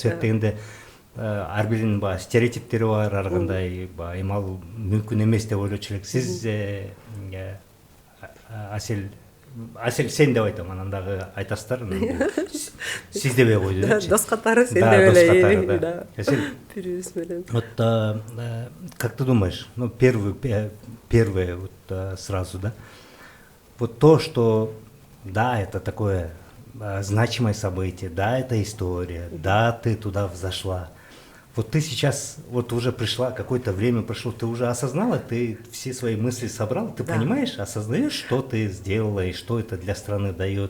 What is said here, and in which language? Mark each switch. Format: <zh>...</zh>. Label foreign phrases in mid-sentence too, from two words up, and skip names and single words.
<ky>Сөйт дегенде ар биринин стереотиптери бар, ар кандай эми ал мүмкүн эмес деп ойлочу элек. Сиз Асель сен деп айтам, анан дагы айтасыздар. Сиз дебей койду депчи. Дос катары сен деп эле. Да. Асель, Бирибиз менен.</ky> <ru>вот как ты думаешь, ну первое вот сразу, да, вот то, что да, это такое значимое событие, да, это история, да, ты туда взошла. Вот ты сейчас, вот уже пришла, какое-то время прошло, ты уже осознала, ты все свои мысли собрал, ты понимаешь, осознаешь, что ты сделала и что это для страны дает.</ru>